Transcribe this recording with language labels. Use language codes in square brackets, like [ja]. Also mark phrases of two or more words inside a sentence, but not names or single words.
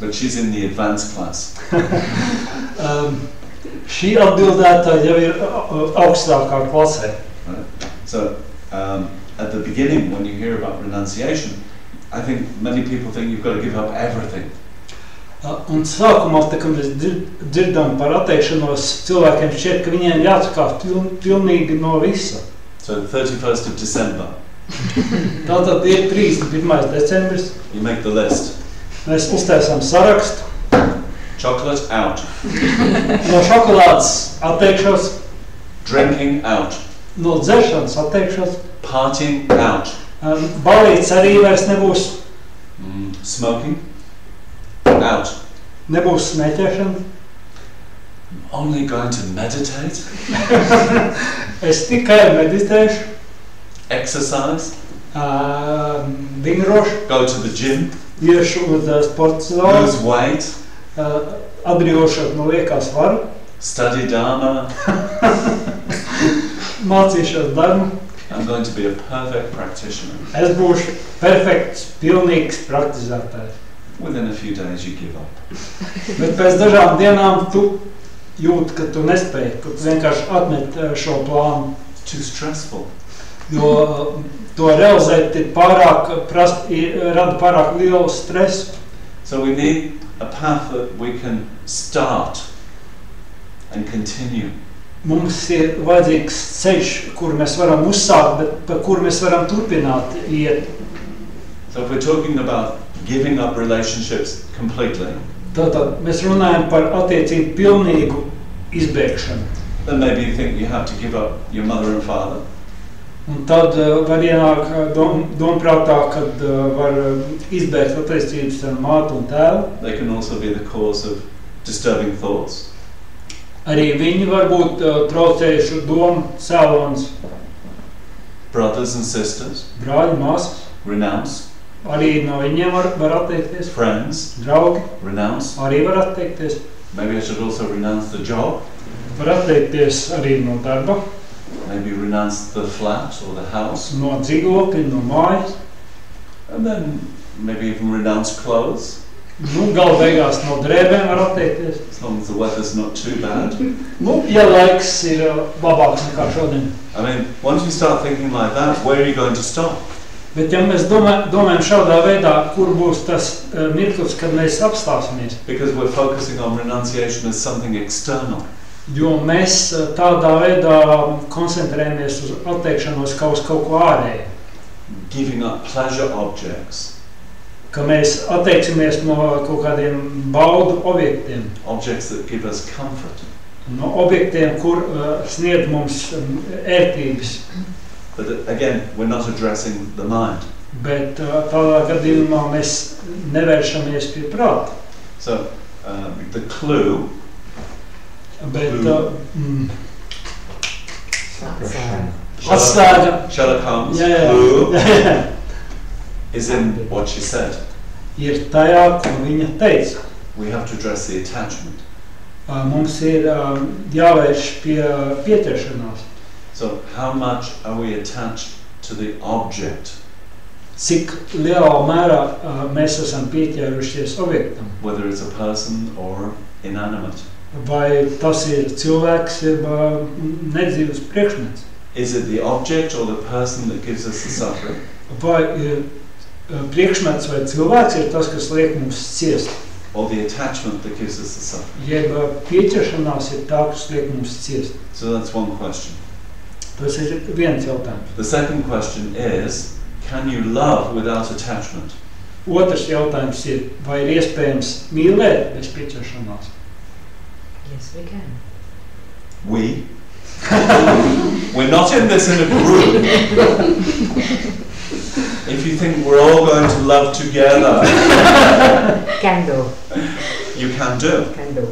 [en] But she's in the advanced class. [lv] Šī atbildētāja jau ir augstākā klasē. [en] Right? So, at the beginning, when you hear about renunciation, I think many people think you've got to give up everything. [lv] Un sākumā, tā, kad mēs dzirdam par atteikšanos, cilvēkiem šķiet, ka viņiem jāatsakās pilnīgi no visa. [en] So, 31st of December, [lv] Tātad ir 31. decembris, [en] you make the list. [lv] mēs uztaisām sarakstu, [en] Chocolate out, [lv] no šokolādes atteikšos, [en] drinking out, [lv] no dzeršanas atteikšos, [en] partying out, [lv] balīts arī vairs nebūs, [en] smoking out. [lv] nebūs smēķēšana. [en] Only going to meditate, [lv] Es tikai meditēšu, [en] exercise, [lv] vingrošu, [en] go to the gym, [lv] iešu uz sporta zāli, [en] lose weight, [lv] atbrīvošot no liekā svara, [en] study Dharma. [lv] mācīšos darbu. [en] I'm going to be a perfect practitioner. [lv] Es būšu perfekts, pilnīgs praktizētājs. [en] Within a few days you give up. [lv] Bet pēc dažām dienām tu jūti, ka tu nespēji, ka tu vienkārši atmet šo plānu. [en] Too stressful. [lv] Jo to realizēt ir rada pārāk lielu stresu. [en] So we need a path that we can start and continue. [lv] Mums ir vajadzīgs ceļš, kur mēs varam uzsākt, bet pa kur mēs varam turpināt iet. [en] So if we're talking about giving up relationships completely, [lv] Tātad mēs runājam par attiecību pilnīgu izbēgšanu. [en] then maybe you think you have to give up your mother and father. [lv] Un tad var ienāk domprātā, kad var izbēgt attiecības ar mātu un tēvu. [en] They can also be the cause of disturbing thoughts. [lv] Arī viņi var būt traucējuši domu cēlonis, [en] Brothers and sisters, [lv] brāļi, māsas. [en] renounce. [lv] Arī no viņiem var atteikties. [en] Friends, [lv] Draugi [en] renounce. [lv] arī var atteikties. [en] Maybe I should also renounce the job. [lv] Var atteikties arī no darba, [en] Maybe renounce the flat or the house. [lv] no dzīvokļa, no mājas. [en] And then maybe even renounce clothes, [lv] Nu, gala beigās no drēbēm var atteikties. [en] as long as the weather's not too bad. [lv] Nu, ja laiks ir labāks nekā šodien. [en] I mean, once you start thinking like that, where are you going to stop? [lv] Bet ja mēs domājam šādā veidā, kur būs tas mirklis, kad mēs apstāsimies? [en] Because we're focusing on renunciation as something external. [lv] Jo mēs tādā veidā koncentrējamies uz atteikšanos kā uz kaut ko ārēju. [en] Giving up pleasure objects. [lv] Ka mēs atteiksimies no kaut kādiem baudu objektiem. [en] Objects that give us comfort. [lv] No objektiem, kur sniedz mums ērtības. [en] But again, we're not addressing the mind. [lv] Bet tādā gadījumā mēs nevēršamies pie prāta. [en] So, the clue [lv] Bet [en] Sherlock Holmes' [lv] Jā. [en] clue is in what she said. [lv] Ir tajā, ko viņa teica. [en] We have to address the attachment. [lv] Mums ir jāvērš pie pieķeršanās. [en] So, how much are we attached to the object? [lv] Cik lielā mērā mēs esam pieķērušies objektam. [en] Whether it's a person or inanimate. [lv] Vai tas ir cilvēks, vai nedzīvs priekšmets. [en] Is it the object or the person that gives us the suffering? [lv] Vai priekšmets vai cilvēks ir tas, kas liek mums ciest. [en] Or the attachment that gives us the suffering? [lv] Jeb pieķeršanās ir tā, kas liek mums ciest. [en] So that's one question. [lv] Tas ir viens jautājums. [en] The second question is, can you love without attachment? [lv] Otrs jautājums ir, vai ir iespējams mīlēt bez pieķeršanās? [en] Yes, we can. We? We're not in this in a group. If you think we're all going to love together, Can do. you can do. Can do.